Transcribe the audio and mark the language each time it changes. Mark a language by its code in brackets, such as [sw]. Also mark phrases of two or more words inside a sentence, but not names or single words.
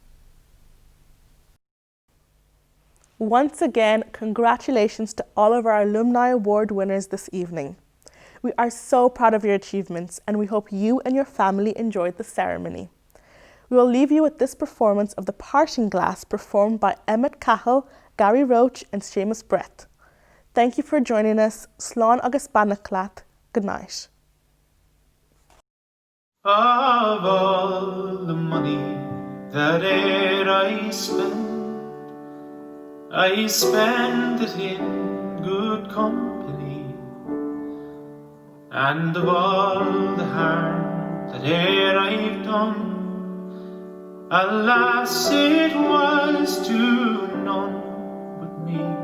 [en] Once again, congratulations to all of our Alumni Award winners this evening. We are so proud of your achievements and we hope you and your family enjoyed the ceremony. We will leave you with this performance of The Parting Glass performed by Emmett Cahill, Gary Roach and Seamus Brett. Thank you for joining us. [ga] Slán agus Banaclat. [en] Good night. Of all the money that e'er I spend it in good company. And of all the harm that e'er I've done, alas, it was to none but me.